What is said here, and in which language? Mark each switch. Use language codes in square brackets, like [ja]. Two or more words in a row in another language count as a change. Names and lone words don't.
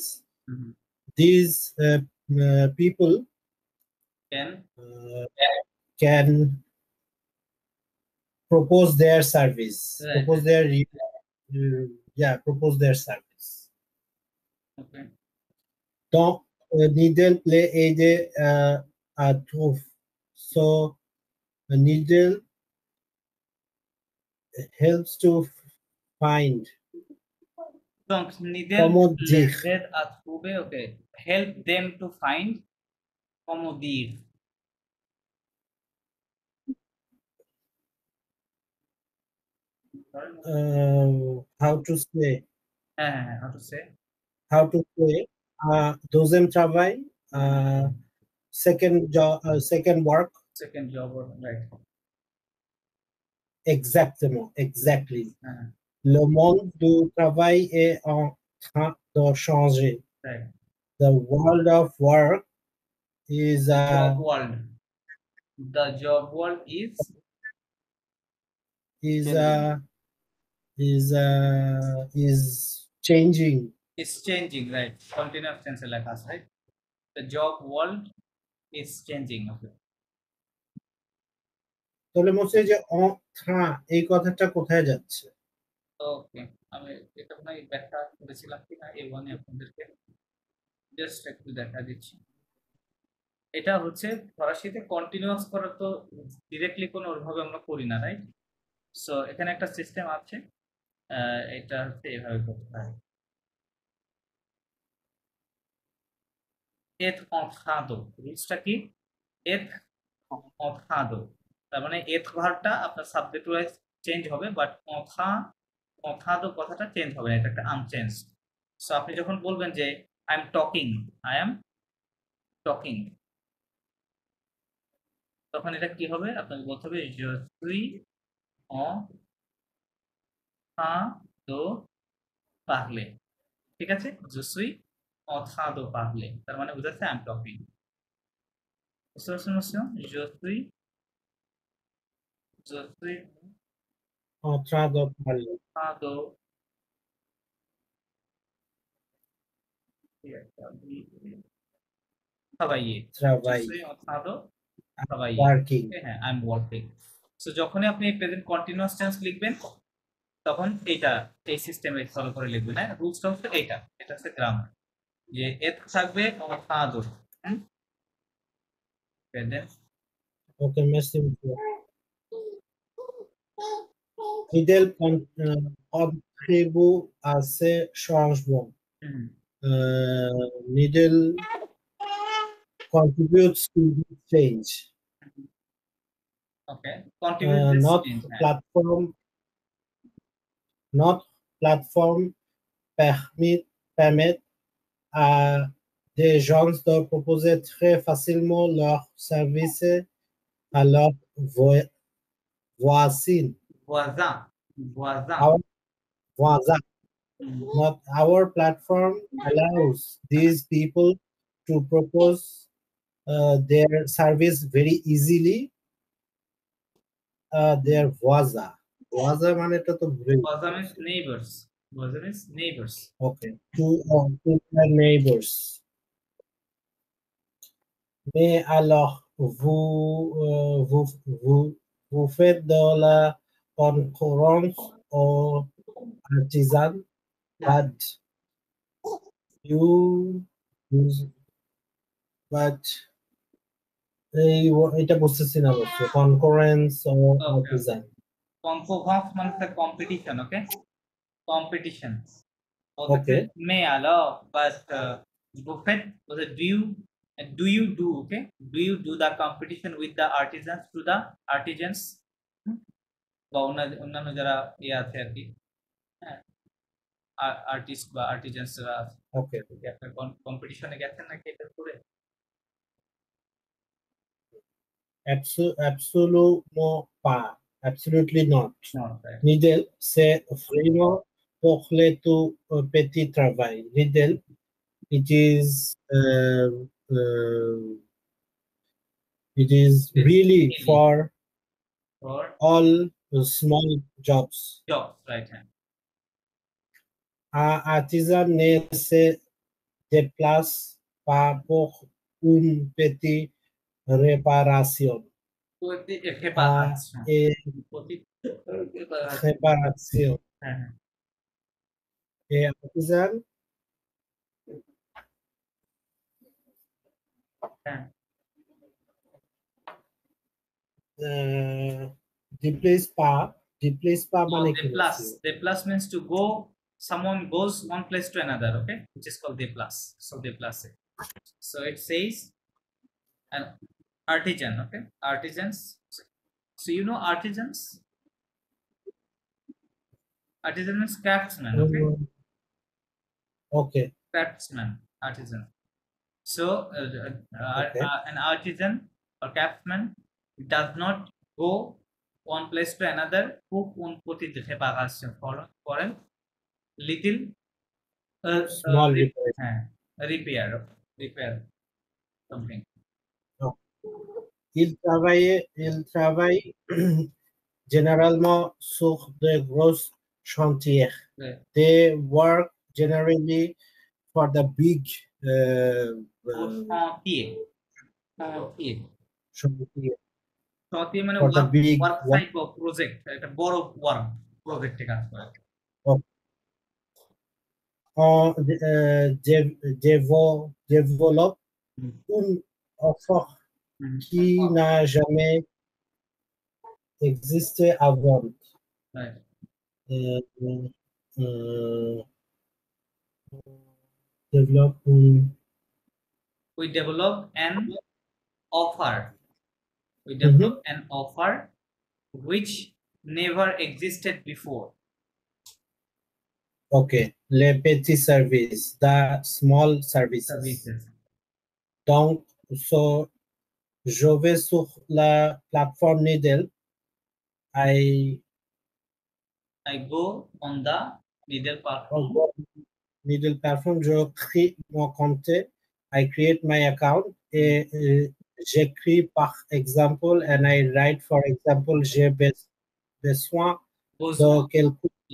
[en] These people can propose their service, Right. propose their service. Okay. [fr] Donc, Needle peut aider à trouver. [en] So, Needle helps to find. [fr] Donc, Needle Comment dire? les aide à trouver, [en] okay. Help them to find. [fr] Comment dire? [en] How to say? How to say? How to say? [fr] Deuxième travail, [en] second job, second work. Second job, right? Exactement, exactly. [fr] Le monde du travail est en train de changer. [en] Right. The world of work is job world. The job world is changing. It's changing, right? Continuous tense like us, right? The job world is changing. Okay. [bn] তাহলে মনে যে [fr] en train [bn] এই কথাটা কোথায় যাচ্ছে? ওকে, আমি এটা মনে হয় ব্যাখ্যা করেছিলাম কিনা A1 এ আপনাদেরকে, জাস্ট একটু দেখা দিচ্ছি। এটা হচ্ছে ফরাসিতে কন্টিনিউয়াস করা তো ডিরেক্টলি কোনো ওইভাবে আমরা করি না, রাইট? সো এখানে একটা সিস্টেম আছে, এটা হচ্ছে এভাবে করতে হয়। [fr] être en train de, [bn] রুলসটা কি? [fr] être en train de, [bn] তার মানে être ভার্বটা আপনার সাবজেক্ট ওয়াইজ চেঞ্জ হবে, বাট [fr] en train de [bn] কথাটা চেঞ্জ হবে না, এটা একটা আনচেঞ্জ। সো আপনি যখন বলবেন যে [en] I am talking, [bn] তখন এটা কি হবে? আপনাকে বলতে হবে [fr] je suis en train de parler, [bn] ঠিক আছে? [fr] je suis en train de parler, [bn] তার মানে বোঝাচ্ছে [en] I am talking. [bn] বুঝতে পারছেন? [fr] je suis en train de parler. [en] Working. হ্যাঁ, I'm working. [bn] So যখনই আপনি [en] present continuous tense [bn] লিখবেন, তখন এই সিস্টেমে ফলো করে লিখবেন। হ্যাঁ, রুলসটা হচ্ছে এটা হচ্ছে গ্রামার, যে এত থাকবে [fr] en train de, [en] Okay, then. [fr] Ok, merci beaucoup. Fidel contribue à ces changements. [en] Needle contributes to the change. Okay, contribute this Not change. [fr] platform permet à des gens de proposer très facilement leurs services à leurs voisins. Voisin. [en] Our voisins. Not our platform allows these people to propose their service very easily. Their voisin. Voisin [bn] মানেটা তো [en] Voisin means neighbors. Voisin means neighbors. Okay. To their neighbors. [fr] Mais alors, vous faites de la concurrence aux artisans, but [bn] এটা বুঝতেছি না অবশ্য [fr] concurrence or artisan. [en] Concurrence means the competition, okay? Competition. Okay. May allow, but buffet was a do you do, okay? Do you do the competition with the artisans to the artisans? [bn] বা অন্যান্য যারা ইয়ে আছে আর কি, হ্যাঁ, আর্টিস্ট বা আর্টিজানসরা আছে। ওকে, আপনার কম্পিটিশনে গেছেন নাকি এটা করে? [fr] Absolument pas. [en] Absolutely not. Right. [fr] Needle, c'est vraiment pour les tout petit travail. [en] Needle, it is really for all small jobs. Jobs, right. [fr] Un artisan ne se déplace pas pour une petite réparation. Réparation. Et artisan déplace pas [bn] মানে কি? [en] Déplace means to go, someone goes one place to another, okay, which is called déplace. So déplace. So it says an artisan, okay, artisans. So you know artisans? Artisan means craftsman, okay? Okay. Craftsman, artisan. So an artisan or craftsman does not go one place to another [fr] pour une petite réparation, [en] for a little small repair something. [fr] Il travaille généralement sur de gros chantiers. [en] Right. They work generally for the big [bn] chantier মানে [en] for the big work site or project, [bn] এটা বড় [en] work project [bn] কাজ করে। [fr] Développe une offre qui n'a jamais existé avant. [en] Right. We develop an offer. We develop an offer which never existed before. [fr] Okay, les petits services, [en] the small services. [fr] Donc, so, je vais sur la plateforme Needle. [en] I go on the Needle platform. Needle platform, [fr] je crée mon compte. [en] I create my account [fr] et j'écris par exemple [en] and I write for example [fr] j'ai besoin de quelqu'un.